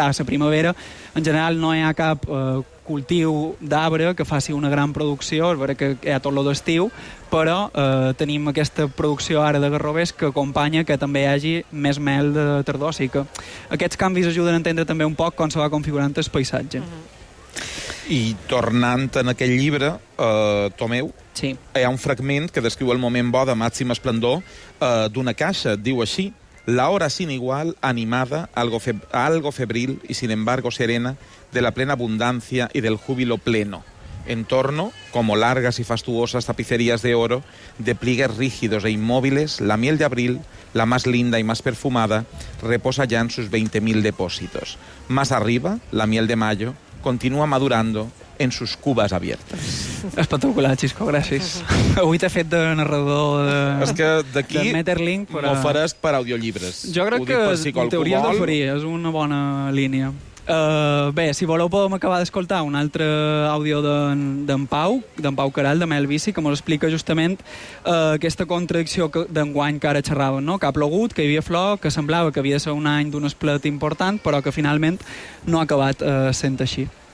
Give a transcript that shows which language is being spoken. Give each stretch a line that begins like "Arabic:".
Catalan: Clar, la primavera, en general, no hi ha cap cultiu d'arbre que faci una gran producció, és veritat que hi ha tot lo d'estiu, però tenim aquesta producció ara de garrovers que acompanya que també hi hagi més mel de tardor. O sigui que aquests canvis ajuden a entendre també un poc com se va configurant el paisatge. I tornant en aquell llibre, Tomeu, sí. Hi ha un fragment que descriu el moment bo de màxim esplendor d'una caixa.
Spanish: Diu així: la hora sin igual, animada, algo febril y sin embargo serena, de la plena abundancia y del júbilo pleno. En torno, como largas y fastuosas tapicerías de oro, de pliegues rígidos e inmóviles, la miel de abril, la más linda y más perfumada, reposa ya en sus 20.000 depósitos. Más arriba, la miel de mayo, continua madurando en sus cubas abiertas.
Catalan: Espectacular, Xisco, gràcies. Avui t'he fet de narrador de... És que d'aquí m'ho faràs per audiollibres. Jo crec que en teoria és d'oferir, és una bona línia. Bé, si voleu podem acabar d'escoltar un altre àudio d'en Pau Queralt, de Melvici, que mos explica justament aquesta contradicció d'enguany que ara xerraven, no? Que ha plogut, que hi havia flor, que semblava que havia de ser un any d'un esplet important, però que finalment no ha acabat sent així.